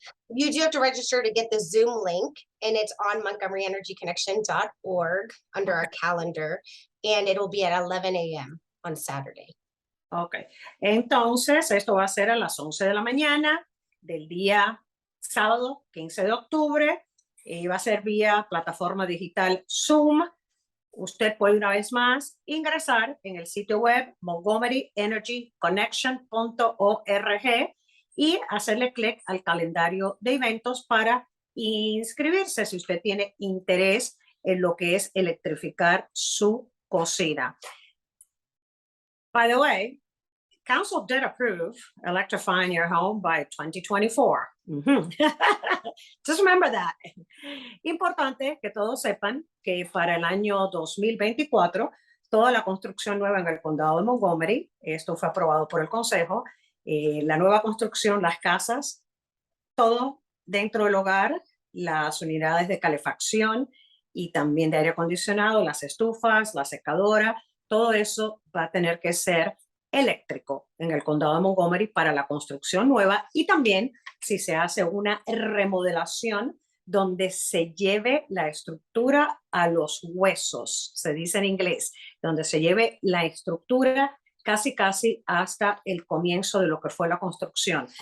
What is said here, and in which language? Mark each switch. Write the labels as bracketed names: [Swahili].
[English] You do have to register to get the Zoom link, and it's on montgomeryenergyconnection.org under our calendar, and it will be at 11 a.m. on Saturday. [Spanish] Ok, entonces esto va a ser a las 11 de la mañana del día sábado 15 de octubre, va a ser vía plataforma digital Zoom. Usted puede una vez más ingresar en el sitio web montgomeryenergyconnection.org y hacerle clic al calendario de eventos para inscribirse si usted tiene interés en lo que es electrificar su cocina. [English] By the way, Council did approve electrifying your home by 2024. Just remember that. [Spanish] Importante que todos sepan que para el año 2024, toda la construcción nueva en el condado de Montgomery, esto fue aprobado por el Consejo, la nueva construcción, las casas, todo dentro del hogar, las unidades de calefacción y también de aire acondicionado, las estufas, la secadora, todo eso va a tener que ser eléctrico en el condado de Montgomery para la construcción nueva y también si se hace una remodelación donde se lleve la estructura a los huesos, se dice en inglés, donde se lleve la estructura casi hasta el comienzo de lo que fue la construcción.